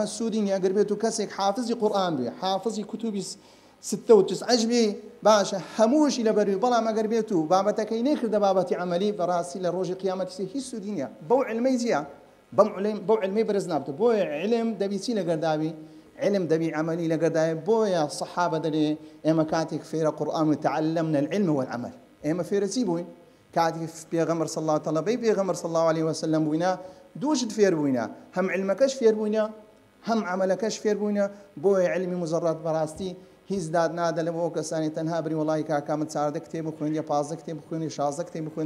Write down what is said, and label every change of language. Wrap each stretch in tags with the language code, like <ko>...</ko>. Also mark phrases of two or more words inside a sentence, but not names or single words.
<ckb>سوودی نییە ئەگەر بێت و کەسێک حافظی قورئان بێ حافظی کتوبی 96 بێ باشە هەمووشی لەبەروی بەڵام ئەگەر بێت و بابەتەکەی نەکردە بابەتی عملی بەڕاستی لە ڕۆژی قیامەتی هیچ سوودی نییە بەو علمەی جیە بەو علمەی بەرز نابێت بۆیە علم دەبی چی لەگەرداوی علم دەبی عملی لەگەردایە بۆیە سەحابە دەڵێ ئێمە کاتێک فێرە قورئان</ckb> <ar>تعلمنا العلم والعمل</ar> <ckb>ئێمە فێرە چی بووین کاتێک پێغەمبەر</ckb> <ar>صلی الله</ar> <ckb>تەڵەبەی پێغەمبەر</ckb> <ar>صلی الله عليه وسلم</ar> <ckb>بووینە دووشت فێر بووینە هەم علمەکەش فێر بووینە هەم عملەکەش فێر بووینە بۆیە علمی مجەڕەد بەڕاستی هیچ داد نادە لە بۆ کەسانی تەنها بری وڵی کاکامت 14 کتێب بخوێن یا 15 کتێب بخوێنی 16 کتێب بخوێنی</ckb>